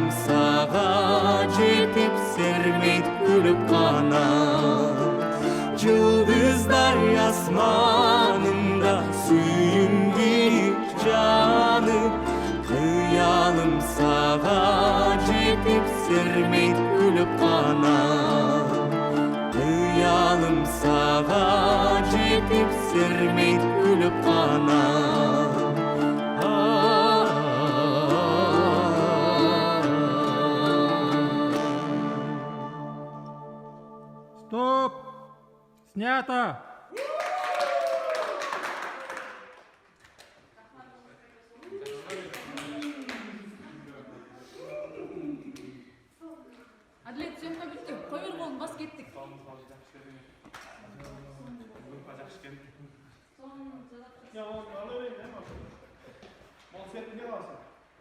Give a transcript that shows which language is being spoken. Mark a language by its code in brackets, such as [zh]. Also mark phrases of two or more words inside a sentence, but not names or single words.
[ky] сага жетип сермейт күлүп канат жылдыздай асманында сүйүнгүп жанып кыялым сага жетип сермейт күлүп канат кыялым сага жетип сермейт күлүп канат [ru] Стоп! Снято! [kk] Адлет, съемка бітті. Қой бер қолын, бас кеттік. [tr] Ya, onu alıvereyim değil mi? Mal setini alsın.